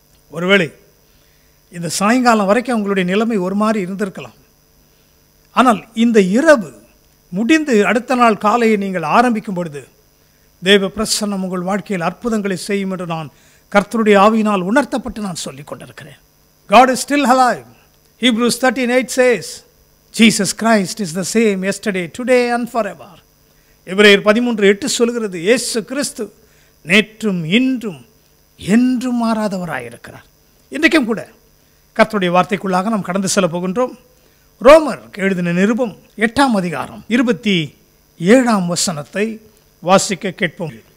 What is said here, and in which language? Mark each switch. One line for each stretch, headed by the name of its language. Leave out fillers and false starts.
Tamil: ஒருவேளை இந்த சாயங்காலம் வரைக்கும் உங்களுடைய நிலைமை ஒரு மாதிரி இருந்திருக்கலாம். ஆனால் இந்த இரவு முடிந்து அடுத்த நாள் காலையை நீங்கள் ஆரம்பிக்கும் பொழுது தேவ பிரசன்னம் உங்கள் வாழ்க்கையில் அற்புதங்களை செய்யும் என்று நான் கர்த்தருடைய ஆவியினால் உணர்த்தப்பட்டு நான் சொல்லிக் கொண்டிருக்கிறேன்.
English: God is still alive. Hebrews 13:8 says, Jesus Christ is the same yesterday, today and forever.
Tamil: எபிரேயர் 13:8 சொல்கிறது, இயேசு கிறிஸ்து நேற்றும் இன்றும் என்றும் மாறாதவராயிருக்கிறார். இன்றைக்கும் கூட கர்த்தருடைய வார்த்தைக்குள்ளாக நாம் கடந்து செல்ல போகின்றோம். ரோமர் எழுதின நிருபம் 8ஆம் அதிகாரம் 27ஆம் வசனத்தை வாசிக்க கேட்போம்.